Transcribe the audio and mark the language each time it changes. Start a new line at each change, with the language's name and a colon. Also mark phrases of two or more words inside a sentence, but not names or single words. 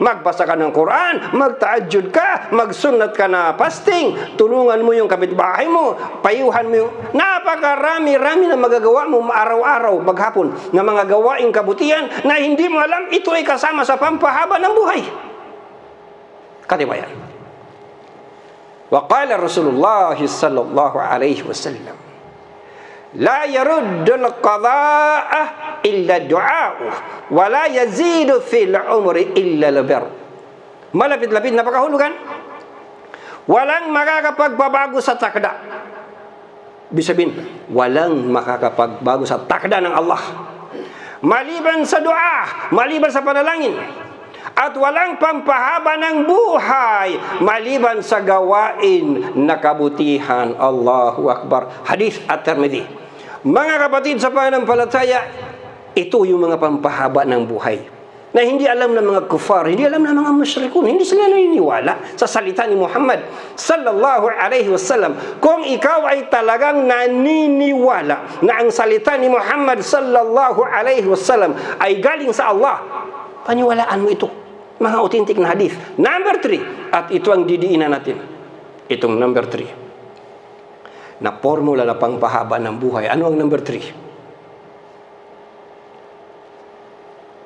Filipino: Magbasa ka ng Quran, magtahajjud ka, magsunnat ka na fasting, tulungan mo yung kapitbahay mo, payuhan mo yung... Napakarami-rami na magagawa mo araw-araw, maghapon, na mga gawaing kabutihan na hindi mo alam ito ay kasama sa pampahaba ng buhay. Katibayan.
Arabic: وقال رسول الله صلى الله عليه وسلم لا يرد القضاء إلا الدعاء ولا يزيد في العمر إلا البر.
Filipino: Malapit-lapit na pagkahulugan, walang makakapagbabago sa takda. Ibig sabihin, walang makakapagbago sa takda ng Allah maliban sa dua, maliban sa panalangin. At walang pampahaba ng buhay maliban sa gawain na kabutihan.
Arabic: الله أكبر حديث الترمذي.
Filipino: Mga kapatid sa pananampalataya, ito yung mga pampahaba ng buhay na hindi alam ng mga kufar, hindi alam ng mga musyrikun, hindi sila naniniwala sa salita ni Muhammad
Arabic: صلى الله عليه وسلم.
Filipino: Kung ikaw ay talagang naniniwala na ang salita ni Muhammad
Arabic: صلى الله عليه وسلم
Filipino: ay galing sa Allah, paniwalaan mo ito. Mga authentic na hadith. Number 3, at ito ang didiinan natin. Itong number 3 na formula na pangpahaba ng buhay. Ano ang number 3?